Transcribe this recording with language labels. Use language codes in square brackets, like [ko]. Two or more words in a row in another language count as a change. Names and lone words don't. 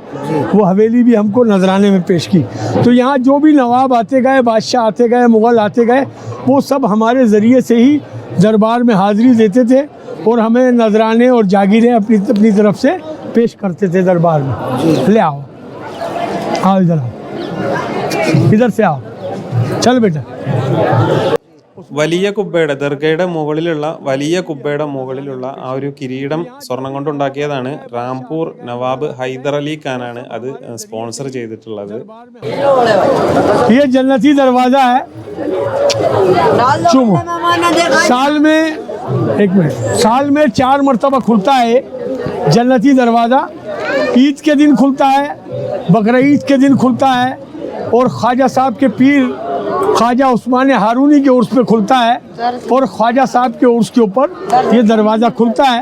[hi] वो हवेली भी हमको नजराने में पेश की। तो यहाँ जो भी नवाब आते गए, बादशाह आते गए, मुग़ल आते गए, वो सब हमारे ज़रिए से ही दरबार में हाज़िरी देते थे और हमें नजराने और जागीरें अपनी तरफ से पेश करते थे दरबार में। ले आओ, आओ इधर आओ, इधर से आओ, चल बेटा। [ml] വലിയ കുബ്ബയുടെ ദർഗയുടെ മുകളിലുള്ള വലിയ കുബ്ബയുടെ മുകളിലുള്ള ആ ഒരു കിരീടം സ്വർണം കൊണ്ടുണ്ടാക്കിയതാണ്. റാംപൂർ നവാബ് ഹൈദർ അലി ഖാനാണ് അത് സ്പോൺസർ ചെയ്തിട്ടുള്ളത്. [hi] ये जन्नती दरवाज़ा है। साल में 4 मरतबा खुलता है जन्नती दरवाज़ा। ईद के दिन खुलता है, बकरा ईद के दिन खुलता है और ख्वाजा साहब के पीर ख्वाजा उस्मान हारूनी के उर्स पे खुलता है और ख्वाजा साहब के उर्स के ऊपर ये दरवाज़ा खुलता है।